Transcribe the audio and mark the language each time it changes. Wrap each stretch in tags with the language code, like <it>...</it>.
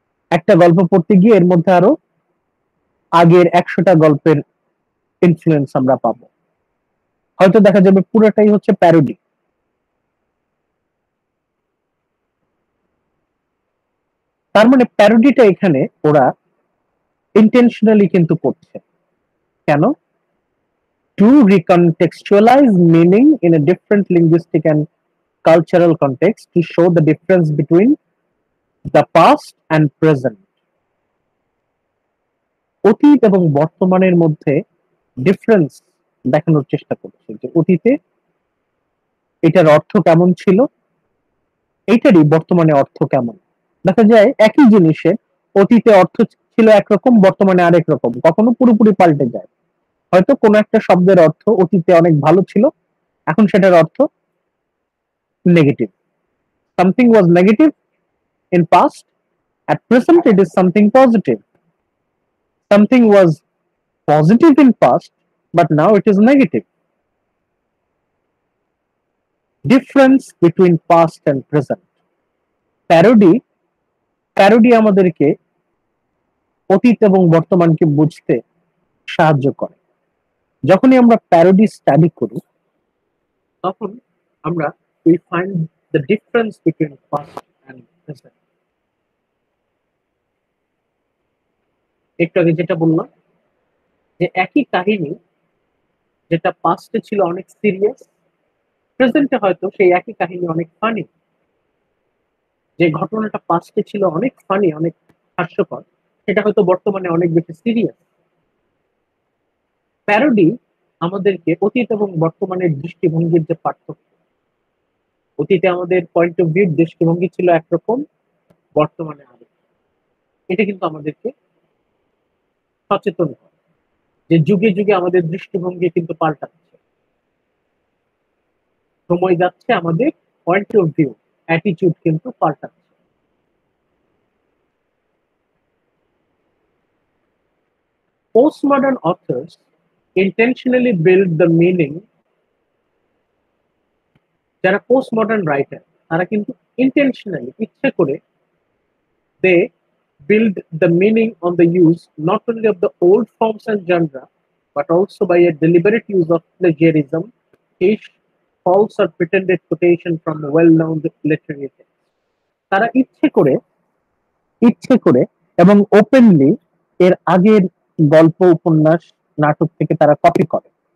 <bn>একটা গল্প পড়তে গিয়ে এর মধ্যে আরো আগের 100টা গল্পের ইনফ্লুয়েন্স আমরা পাবো। হয়তো দেখা যাবে পুরোটাই হচ্ছে প্যারোডি। তার মানে প্যারোডিটা এখানে ওরা ইন্টেনশনালি কিন্তু করছে। কেন?</bn> <en>To recontextualize meaning in a different linguistic and cultural context to show the difference between the past and present.</en> <bn>অতীত এবং বর্তমানের মধ্যে ডিফারেন্স দেখানোর চেষ্টা করছে যে অতীতে এটার অর্থ কেমন ছিল, এইটারই বর্তমানে অর্থ কেমন। দেখা যায় একই জিনিসের অতীতে অর্থ ছিল একরকম, বর্তমানে আরেক রকম, কখনো পুরোপুরি পাল্টে যায়। হয়তো কোনো একটা শব্দের অর্থ অতীতে অনেক ভালো ছিল, এখন সেটার অর্থ negative.</bn> <en>Something was negative in past, at present it is something positive. Something was positive in past, but now it is negative. Difference between past and present.</en> <bn>Parody, parody আমাদেরকে অতীত এবং বর্তমানকে বুঝতে সাহায্য করে। যখনই আমরা প্যারোডি স্টাডি করি তখন আমরা</bn> <en>we find the difference between past and present.</en> <bn>একটু আগে যেটা বললাম যে একই কাহিনী যেটা পাস্টে ছিল অনেক সিরিয়াস, প্রেজেন্টে হয়তো সেই একই কাহিনী অনেক ফানি। যে ঘটনাটা পাস্টে ছিল অনেক ফানি, অনেক হাস্যকর, সেটা হয়তো বর্তমানে অনেক বেশি সিরিয়াস। প্যারোডি আমাদেরকে অতীত এবং বর্তমানের দৃষ্টিভঙ্গির যে পার্থক্য, অতীতে আমাদের পয়েন্ট অফ ভিউ দৃষ্টিভঙ্গি ছিল একরকম, বর্তমানে আরেক, এটা কিন্তু আমাদেরকে সচেতন করে যে যুগে যুগে আমাদের দৃষ্টিভঙ্গি কিন্তু পাল্টাচ্ছে, সময় যাচ্ছে, আমাদের পয়েন্ট অফ ভিউ, অ্যাটিটিউড কিন্তু পাল্টাচ্ছে।</bn> <en>Postmodern authors intentionally build the meaning,</en> <bn>যারা পোস্ট মডার্ন রাইটার তারা কিন্তু ইন্টেনশনালি, ইচ্ছে করে,</bn> <en>They build the meaning on the use not only of the old forms and genre but also by a deliberate use of plagiarism, fish, false or pretended quotation from well-known literary texts.</en> <bn>তারা ইচ্ছে করে এবং openly এর আগের গল্প, উপন্যাস, নাটক থেকে তারা কপি করে।</bn>